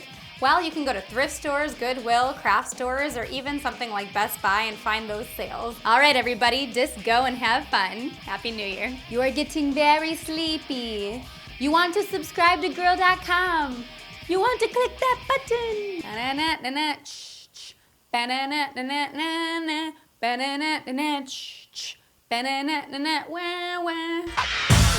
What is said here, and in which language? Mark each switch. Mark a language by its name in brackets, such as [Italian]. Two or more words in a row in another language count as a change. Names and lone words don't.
[English] Well, you can go to thrift stores, Goodwill, craft stores, or even something like Best Buy and find those sales. All right, everybody, just go and have fun. Happy New Year. You are getting very sleepy. You want to subscribe to Gurl.com. You want to click that button. Ba-na-na-na-na, ch-ch. Ba-na-na-na-na-na, ba-na-na-na-na, ch-ch. Ba-na-na-na-na, wah-wah.